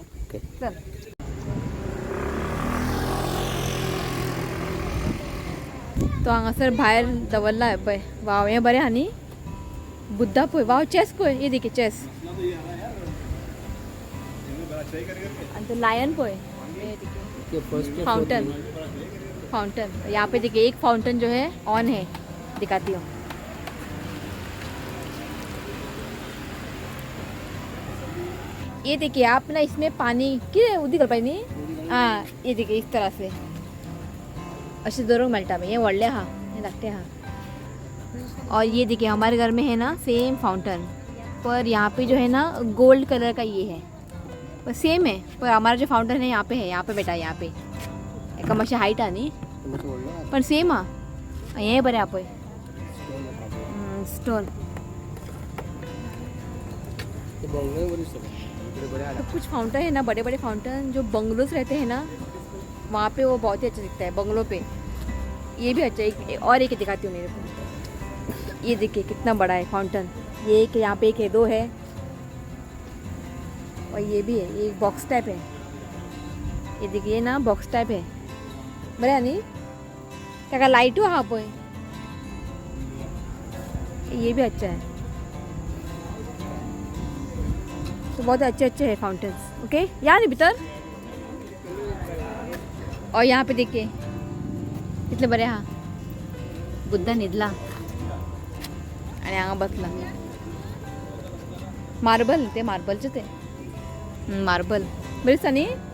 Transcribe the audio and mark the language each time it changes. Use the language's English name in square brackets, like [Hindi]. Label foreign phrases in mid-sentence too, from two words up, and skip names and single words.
[Konkani] चल तो हांगासर भायर दवरला पळय। वाव हें बरें आहा न्ही बुद्धा पळय। वाव चॅस पळय [Hindi] ये देखी [Konkani] चॅस। आणि तो लायन पळय फाउंटेन। [Hindi] फाउंटेन यहाँ पे देखिए एक फाउंटेन जो है ऑन है दिखाती हूँ। ये देखिए आप ना इसमें पानी [Konkani] कितें उदक घालपाक न्ही। [Hindi] हाँ ये देखिए इस तरह से [Konkani] अशें दवरूंक मेळटा। ये व्हडलें आहा ये धाकटें आहा। [Hindi] और ये देखिए हमारे घर में है ना सेम फाउंटेन पर यहाँ पे जो है ना [English] gold colour [Hindi] का ये है पर सेम है। पर हमारा जो फाउंटेन है यहाँ पे बेटा यहाँ पे [Konkani] एका मातशें हायट आहा न्ही पण सेम आहा। हें बरें आहा पळय स्टोन। [Hindi] तो कुछ फाउंटेन है ना बड़े बड़े फाउंटेन जो बंगलोज रहते हैं ना वहाँ पे वो बहुत ही अच्छा दिखता है बंगलों पे। ये भी अच्छा है। और एक दिखाती हूँ मेरे को। ये देखिए कितना बड़ा है फाउंटेन। ये एक यहाँ पे एक है 2 है और ये भी है। ये [English] box type [Hindi] है। ये देखिए ना [English] box type [Hindi] है [Konkani] बरें आहा न्ही। ताका लायटू आहा पळय। [Hindi] ये भी अच्छा है। तो बहुत अच्छे है फाउंटेन्स। [Konkani] ओके या न्ही भितर। [Hindi] और यहाँ पे देखिए [Konkani] कितले बरे आहा। बुद्धा न्हिदला आणि हांगा बसला। मार्बल ते मार्बलचे ते मार्बल बरें दिसता न्ही।